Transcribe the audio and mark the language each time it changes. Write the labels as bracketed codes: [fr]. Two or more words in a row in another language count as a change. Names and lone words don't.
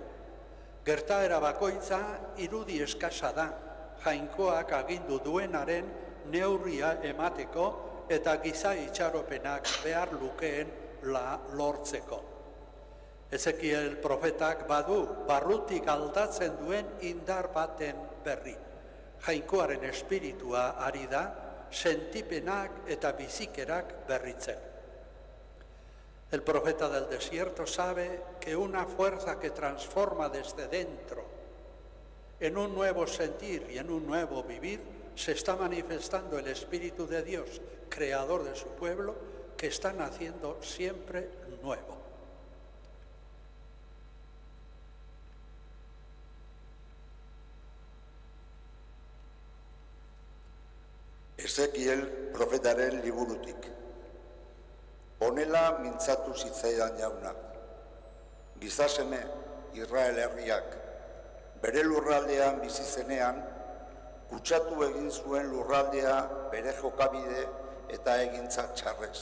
[eu] Gertaera bakoitza irudi eskasa da, jainkoak agindu duenaren neurria emateko eta giza itxaropenak behar lukeen lortzeko. Ezekiel profetak badu barrutik aldatzen duen indar baten berri. Jainkoaren espiritua ari da, sentipenak eta bizikerak berritzen. [es] El profeta del desierto sabe que una fuerza que transforma desde dentro en un nuevo sentir y en un nuevo vivir se está manifestando el Espíritu de Dios, creador de su pueblo, que está naciendo siempre nuevo. [eu] Ezekiel profetaren liburutik. Honela mintzatu zitzaidan jauna. Gizaseme Israel herriak bere lurraldean bizi zenean, kutsatu egin zuen lurraldea bere jokabide eta egintza txarrez.